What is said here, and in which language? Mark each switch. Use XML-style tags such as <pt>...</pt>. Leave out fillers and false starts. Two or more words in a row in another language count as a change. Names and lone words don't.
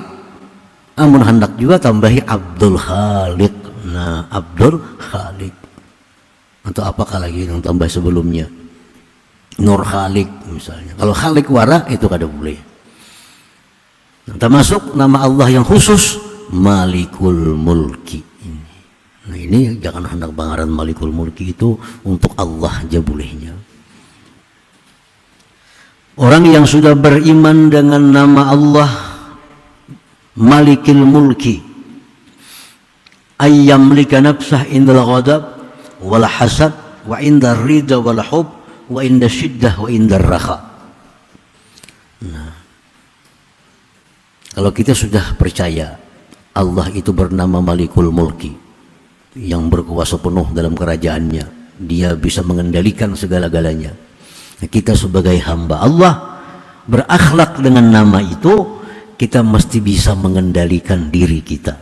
<id>Namun hendak juga tambahi Abdul Khaliq. Nah, Abdul Khaliq. Atau apakah lagi yang tambah sebelumnya? Nur Khaliq misalnya.</id> <bjn>Kalau Khaliq wara itu kada boleh.</bjn> <id>Nah, termasuk nama Allah yang khusus Malikul Mulki.</id> <bjn>Nah ini jangan hendak bangaran Malikul Mulki itu untuk Allah aja bolehnya.</bjn> <id>Orang yang sudah beriman dengan nama Allah Malikul Mulki,</id> <ar>أن يملك نفسه عند الغضب والحسد وعند الرضا والحب وعند الشدة وعند الرخاء.</ar> <id>Nah, kalau kita sudah percaya Allah itu bernama Malikul Mulki, yang berkuasa penuh dalam kerajaannya, dia bisa mengendalikan segala-galanya. Nah, kita sebagai hamba Allah berakhlak dengan nama itu, kita mesti bisa mengendalikan diri kita.</id>